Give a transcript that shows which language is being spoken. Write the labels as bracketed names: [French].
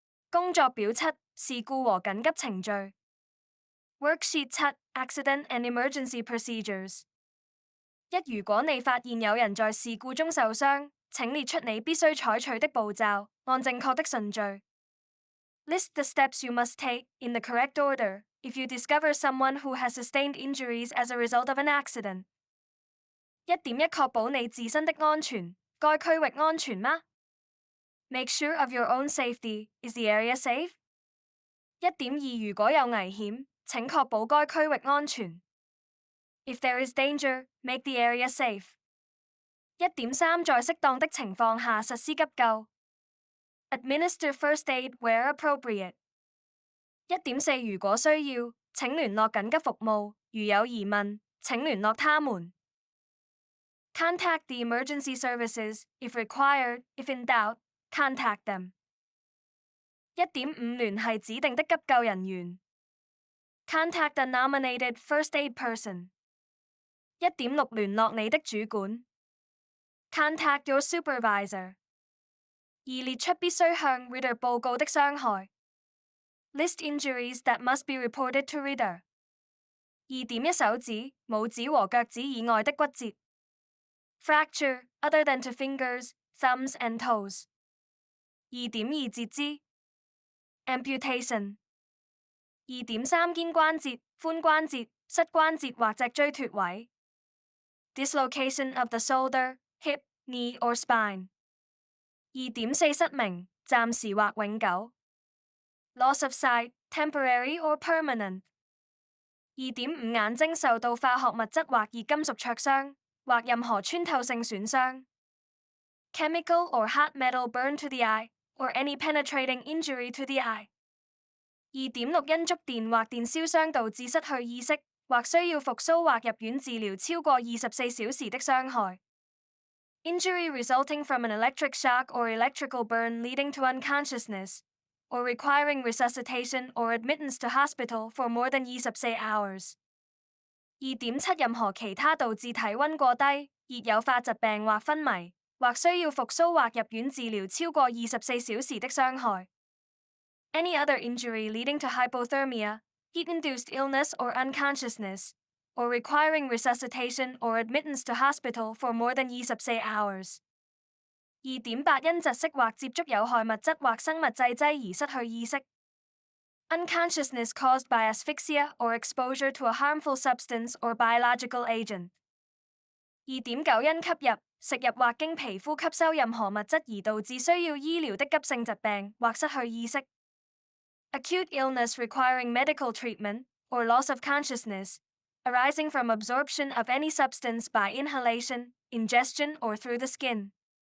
[Chinese] 工作表7事故和緊急程序 [English] Worksheet 7 Accident and Emergency Procedures 1. [Chinese] 如果你發現有人在事故中受傷，請列出你必須採取的步驟，按正確的順序。 [English] List the steps you must take, in the correct order, if you discover someone who has sustained injuries as a result of an accident. [Chinese] 1.1確保你自身的安全，該區域安全嗎？ [English] Make sure of your own safety. Is the area safe? [Chinese] 1.2如果有危險，請確保該區域安全。 [English] If there is danger, make the area safe. [Chinese] 1.3在適當的情況下實施急救。 [English] Administer first aid where appropriate. [Chinese] 1.4如果需要，請聯絡緊急服務，如有疑問，請聯絡他們。 [English] Contact the emergency services, if required, if in doubt, contact them. [Chinese] 1.5 聯繫指定的急救人員。 [English] Contact a nominated first aid person. [Chinese] 1.6 聯絡你的主管。 [English] Contact your supervisor. [Chinese] 2列出必須向 RIDDOR 報告的傷害。 [English] List injuries that must be reported to RIDDOR. [Chinese] 2.1 手指、拇指和腳趾以外的骨折。 [English] Fracture, other than to fingers, thumbs and toes. [Chinese] 2.2 截肢。 [English] Amputation. [Chinese] 2.3 肩關節、髋關節、膝關節或脊椎脫位。 [English] Dislocation of the shoulder, hip, knee or spine. [Chinese] 2.4 失明，暫時或永久。 [English] Loss of sight, temporary or permanent. [Chinese] 2.5 眼睛受到化學物質或熱金屬灼傷，或任何穿透性損傷。 [English] Chemical or hot metal burn to the eye, or any penetrating injury to the eye. [Chinese] 2.6 因觸電或電燒傷導致失去意識，或需要復甦或入院治療超過24小時的傷害。 [English] Injury resulting from an electric shock or electrical burn leading to unconsciousness, or requiring resuscitation or admittance to hospital for more than 24 hours. [Chinese] 2.7 任何其他導致體溫過低、熱誘發疾病或昏迷，或需要復甦或入院治療超過24小時的傷害。 [English] Any other injury leading to hypothermia, heat-induced illness or unconsciousness, or requiring resuscitation or admittance to hospital for more than 24 hours. [Chinese] 2.8 因窒息或接觸有害物質或生物製劑而失去意識。 [English] Unconsciousness caused by asphyxia or exposure to a harmful substance or biological agent. [Chinese] 2.9 因吸入、食入或經皮膚吸收任何物質而導致需要醫療的急性疾病或失去意識。 [English] Acute illness requiring medical treatment, or loss of consciousness, arising from absorption of any substance by inhalation, ingestion or through the skin.